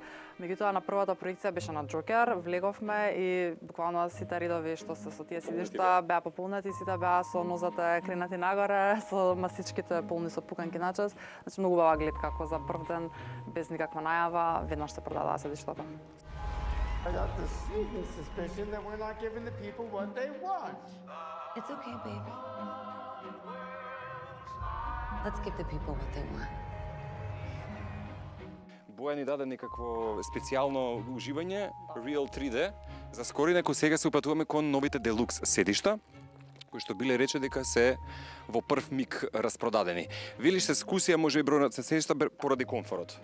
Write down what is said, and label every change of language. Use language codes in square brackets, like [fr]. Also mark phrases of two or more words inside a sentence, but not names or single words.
[mk] Меѓутоа на првата проекција беше на Джокер, влеговме и буквално сите редови што се со тие седишта беа пополнати, сите беа со нозете кренати нагоре, со масичките полни со пуканки на час. Значи многу убава гледка, како за прв ден без никаква најава, веднаш се продадаа седиштата. [en] I got the sneaking suspicion that we're not giving the people what they want. It's okay, baby. Let's give the people what they want. [mk] Боја ни даде некакво специјално уживање, Real 3D. За скори некој сега се упатуваме кон новите делукс седишта, кои што биле рече дека се во прв миг распродадени. Велиш се скусија може и бројот се седишта поради комфорот.